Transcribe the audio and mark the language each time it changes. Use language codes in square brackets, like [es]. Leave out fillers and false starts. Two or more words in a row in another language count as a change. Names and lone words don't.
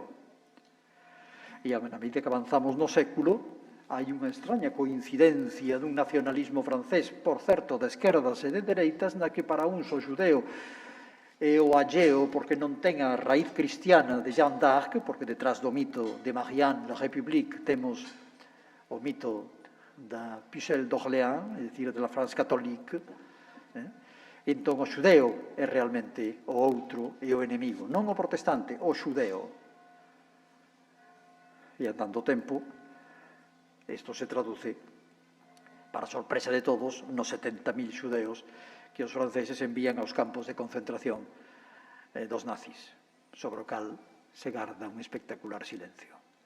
[gl] E a medida que avanzamos no século, hai unha extraña coincidencia dun nacionalismo francés, por certo, de esquerdas e de dereitas, na que para uns o xudeo e o alleo, porque non ten a raíz cristiana de Jeanne d'Arc, porque detrás do mito de Marianne, [fr] la République, [gl] temos o mito da Pucelle d'Orléans, é dicir, [fr] de la France catholique. [gl] Entón, o xudeo é realmente o outro e o enemigo, non o protestante, o xudeo. E andando o tempo, isto se traduce, para sorpresa de todos, nos 70.000 xudeos que os franceses envían aos campos de concentración dos nazis, sobre o cal se garda un espectacular silencio.